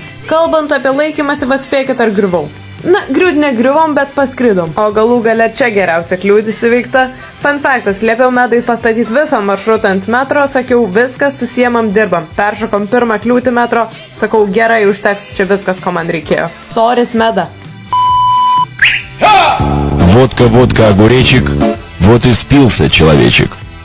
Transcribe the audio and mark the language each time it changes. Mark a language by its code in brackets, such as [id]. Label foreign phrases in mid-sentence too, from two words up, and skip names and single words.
[lt] Kalbant apie laikymąsi, atspėkit ar griuvau. Na, griūt negriuvom, bet paskridom. O galų gale čia geriausia kliūtis įveikta. [en] Fun factas, [lt] liepiau Medai pastatyti visą maršrutą ant metro, sakiau, viskas, susiemam, dirbam. Peršokom pirmą kliūtį metro, sakau, gerai, užteks, čia viskas, ko man reikėjo. Soris, Meda. [ru] Водка, водка, огуречек, вот и спился человечек.